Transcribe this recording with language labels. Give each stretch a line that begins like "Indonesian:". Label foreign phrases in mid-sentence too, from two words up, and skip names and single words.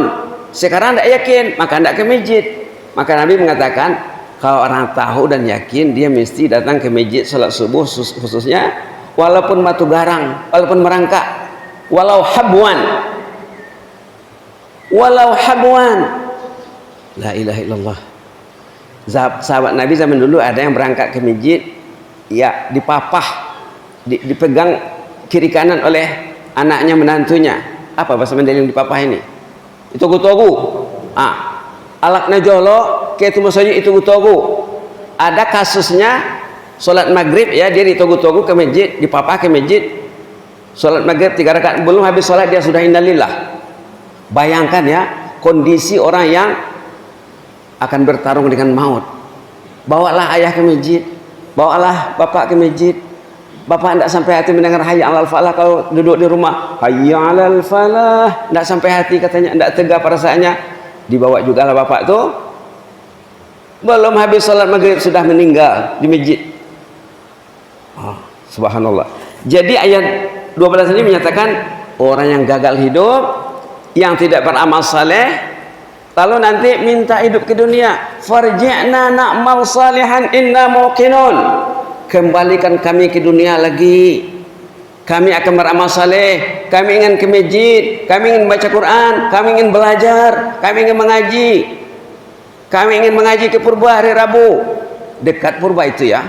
Indonesian: Sekarang tidak yakin, maka tidak ke masjid. Maka Nabi mengatakan, kalau orang tahu dan yakin, dia mesti datang ke masjid salat subuh khususnya, walaupun batu garang, walaupun merangkak,
Arabic: ولو حبوا, لا إله إلا الله.
Indonesian: Sahabat Nabi zaman dulu ada yang berangkat ke masjid, ya dipapah, dipegang kiri kanan oleh anaknya menantunya. Apa bahasa Mandailing dipapah ini? Itu togu.
Batak Mandailing: Alaknya jolo
Indonesian: ke itu maksudnya itu togu. Ada kasusnya sholat maghrib ya, dia ditogu-togu ke masjid, dipapah ke masjid, sholat maghrib 3 rakaat, belum habis sholat dia sudah innalillah. Bayangkan ya kondisi orang yang akan bertarung dengan maut. Bawalah ayah ke masjid, bawalah bapak ke masjid, Bapak tidak sampai hati mendengar
Arabic: حي على الفلاح
Indonesian: kalau duduk di rumah.
Arabic: حي على الفلاح,
Indonesian: tidak sampai hati katanya, tidak tegak perasaannya. Dibawa juga lah bapak tuh. Belum habis sholat maghrib sudah meninggal di masjid. Oh, subhanallah. Jadi ayat 12 ini menyatakan orang yang gagal hidup, yang tidak beramal saleh, lalu nanti minta hidup ke dunia.
Arabic: فارجعنا نعمل صالحا إنا موقنون.
Indonesian: Kembalikan kami ke dunia lagi. Kami akan beramal saleh. Kami ingin ke masjid. Kami ingin baca Quran. Kami ingin belajar. Kami ingin mengaji. Kami ingin mengaji ke Purba hari Rabu. Dekat Purba itu ya.